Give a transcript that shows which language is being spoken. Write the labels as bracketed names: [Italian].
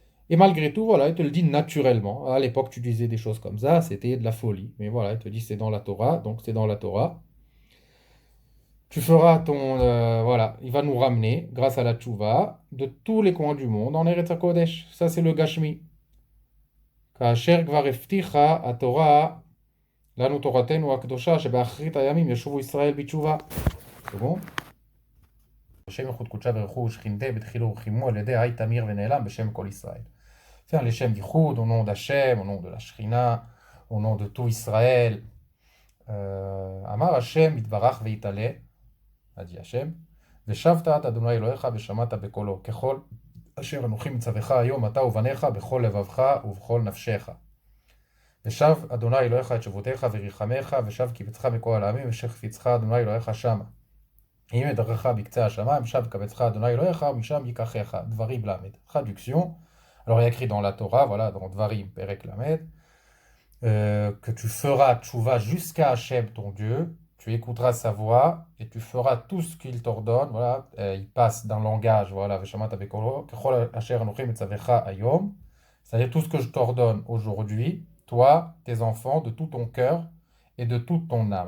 [French] Et malgré tout, voilà, il te le dit naturellement. À l'époque, tu disais des choses comme ça, c'était de la folie. Mais voilà, il te dit c'est dans la Torah, donc c'est dans la Torah. Tu feras voilà, il va nous ramener, grâce à la tchouva, de tous les coins du monde en Eretz HaKodesh. Ça, c'est le Gashmi. [Hebrew] כאשר כבר הבטיחה התורה לנו תורתנו הקדושה שבאחרית הימים ישובו ישראל בתשובה. סגור? [Aramaic] בשם ייחוד קודשה ורכו ושכינתה בתחילו ורחימו על ידי היי תמיר ונעלם בשם כל ישראל. [French] Faire les Shem Yichud au nom d'Hachem, au nom de la Shrina, au nom de tout Israël. [Hebrew] Amar Hashem yitvarach veitale, [French] a dit Hashem, [Hebrew] ושבת את אדוני אלוהיך ושמעת בקולו, ככל אשר אנוכי מצווך היום אתה ובניך בכל לבבך ובכל נפשך. ושב אדוני אלוהיך את שבותיך וריחמך, ושב קבצך מכל העמים, ושחפיצך אדוני אלוהיך שמה. אם ידרכך בקצה השמיים, ושב קבצך אדוני אלוהיך, ומשם ייקחך. דברים למד. [French] Traduction. Alors il y a écrit dans la Torah, voilà, dans Dvarim, Perek Lamed, que tu feras tchouva jusqu'à Hachem ton Dieu, tu écouteras sa voix et tu feras tout ce qu'il t'ordonne. Voilà, il passe d'un langage, voilà, [Hebrew] Veshamat Abekolo, Kechol Asher Anochim Etzavecha Ayom, [French] c'est-à-dire tout ce que je t'ordonne aujourd'hui, toi, tes enfants, de tout ton cœur et de toute ton âme.